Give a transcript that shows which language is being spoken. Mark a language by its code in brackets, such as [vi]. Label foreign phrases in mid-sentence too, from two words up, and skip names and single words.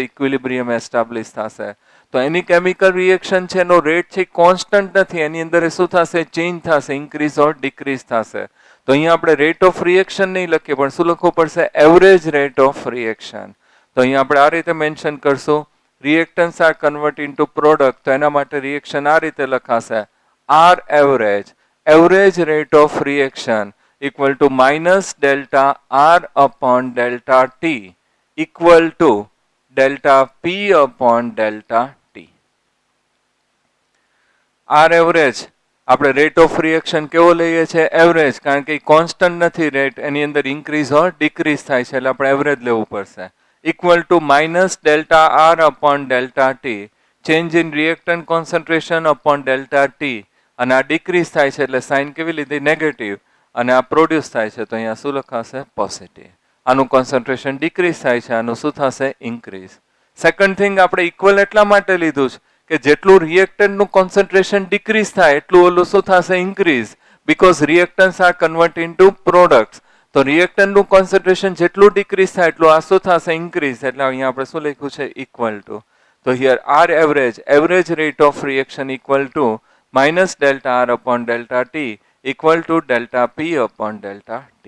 [en] equilibrium establish [gu] થશે. તો એની [en] chemical reaction [gu] છે એનો રેટ છે કોન્સ્ટન્ટ નથી, એની અંદર શું થશે? ચેન્જ થશે, [en] increase or decrease [gu] થશે. તો અહીંયા આપણે [en] rate of reaction [gu] નહીં લખીએ પણ શું લખવું પડશે? [en] average rate of reaction. [gu] તો અહીંયા આપણે આ રીતે મેન્શન કરશું. [en] reactants are converted into product [gu] તો એના માટે રિએક્શન આ રીતે લખાશે: [en] R average, average rate of reaction equal to minus delta R upon delta T equal to delta P upon delta T. R average [gu] આપણે [en] rate of reaction [gu] કેવો લઈએ છીએ? એવરેજ, કારણ કે કોન્સ્ટન્ટ નથી રેટ, એની અંદર [en] increase or decrease [gu] થાય છે એટલે આપણે એવરેજ લેવું પડશે. [en] Equal to minus delta R upon delta T, change in reactant concentration upon delta T, [gu] અને આ ડિક્રીઝ થાય છે એટલે સાઇન કેવી લીધી? નેગેટિવ, અને આ પ્રોડ્યુસ થાય છે તો અહીંયા શું લખાશે? પોઝિટિવ. આનું [en] concentration decrease [gu] થાય છે, આનું શું થશે? ઇન્ક્રીઝ. [en] second thing [gu] આપણે ઇક્વલ એટલા માટે લીધું છે કે જેટલું રિએક્ટન્ટનું [en] concentration decrease [gu] થાય એટલું ઓલું શું થશે? ઇન્ક્રીઝ. [en] because reactants are converted into products. [gu] તો રિએક્ટન્ટનું કોન્સન્ટ્રેશન જેટલું ડિક્રીઝ થાય એટલું આ શું થશે ઇન્ક્રીઝ, એટલે અહીંયા આપણે શું લખ્યું છે [en] equal to. તો here R average rate of reaction equal to minus delta R upon delta T equal to delta P upon delta T.